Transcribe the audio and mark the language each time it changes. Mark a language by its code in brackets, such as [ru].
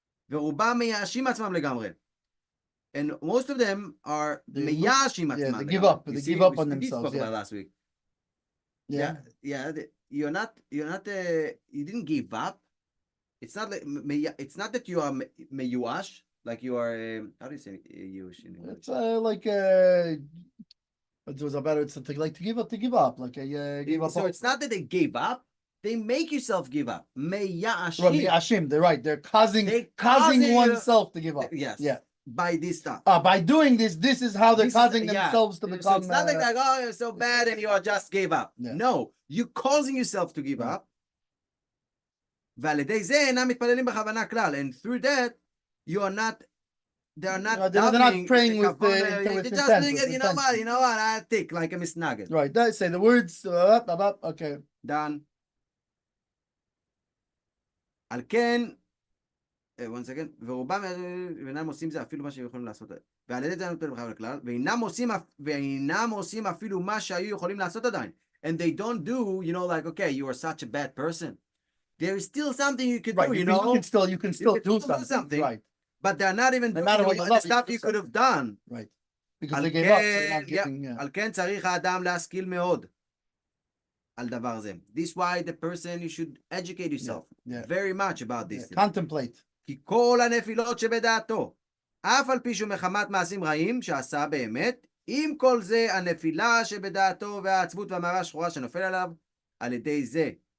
[he] ורובם מייאשים עצמם לגמרי. [en] And most of them are [he] מייאשים עצמם. [en] They give up. They give up on themselves. Yeah. Last week. Yeah. You didn't give up. It's not that you are meyuash, like you are. How do you say yush in English? It's like it was about it's to give up, like give up. So it's not that they gave up. They make yourself give up. Meyashim. They're right. They're causing oneself to give up. Yes. Yeah. By this stuff. By doing this is how they're causing themselves to become. So it's not like oh, you're so bad and you just gave up. Yeah. No, you're causing yourself to give up. [he] ועל ידי זה אינם מתפללים בכוונה כלל. [en] And through that, they're not praying with they're just doing it, you know what, I think like a misnaged. Right, they say the words, okay. Done. [he] על כן, [en] one second, [he] ורובם אינם עושים זה אפילו מה שהם יכולים לעשות. ועל ידי זה אינם מתפללים בכוונה כלל, ואינם עושים אפילו מה שהיו יכולים לעשות עדיין. [en] And they don't do, like, okay, you are such a bad person. There is still something you could do, You can still do something. Right. But they're not even doing the stuff you could have done. Right. Because they gave up. [he] על כן צריך האדם להשכיל מאוד. על דבר זה. [en] This why the person, you should educate yourself very much about this. Contemplate. [he] כי כל הנפילות שבדעתו, אף על פי שהוא מחמת מעשים רעים שעשה באמת, עם כל זה הנפילה שבדעתו והעצבות והמרה השחורה שנופל עליו, על ידי זה.